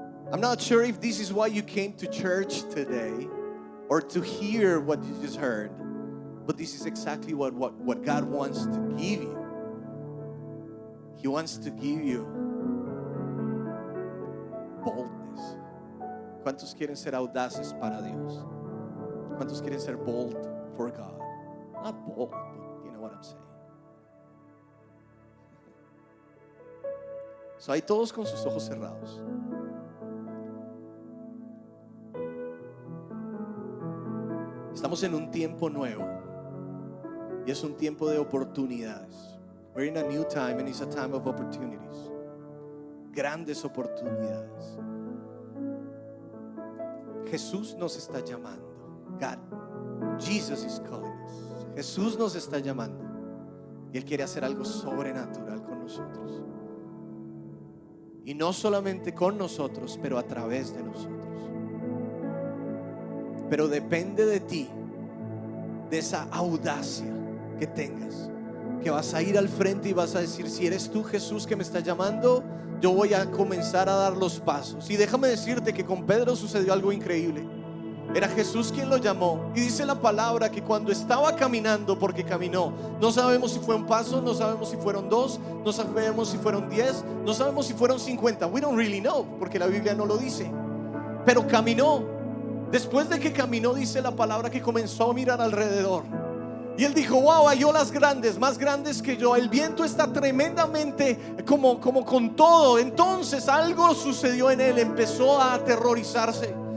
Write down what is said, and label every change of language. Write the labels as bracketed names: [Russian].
[English] I'm not sure if this is why you came to church today or to hear what you just heard, but this is exactly what God wants to give you. He wants to give you boldness. [Spanish] ¿Cuántos quieren ser audaces para Dios? ¿Cuántos quieren ser [English] bold for God? Not bold, but you know what I'm saying. [Spanish] So hay todos con sus ojos cerrados. Estamos en un tiempo nuevo y es un tiempo de oportunidades. [English] We're in a new time and it's a time of opportunities. [Spanish] Grandes oportunidades. Jesús nos está llamando. [English] Jesus is calling us. [Spanish] Jesús nos está llamando y Él quiere hacer algo sobrenatural con nosotros. Y no solamente con nosotros, pero a través de nosotros. Pero depende de ti, de esa audacia que tengas, que vas a ir al frente y vas a decir, si eres tú, Jesús, que me estás llamando, yo voy a comenzar a dar los pasos. Y déjame decirte que con Pedro sucedió algo increíble. Era Jesús quien lo llamó. Y dice la palabra que cuando estaba caminando, porque caminó, no sabemos si fue un paso, no sabemos si fueron 2, no sabemos si fueron 10, no sabemos si fueron 50. [English] We don't really know, [Spanish] porque la Biblia no lo dice. Pero caminó. Después de que caminó, dice la palabra que comenzó a mirar alrededor. Y él dijo, wow, hay olas grandes, más grandes que yo. El viento está tremendamente como con todo. Entonces algo sucedió en él, empezó a aterrorizarse.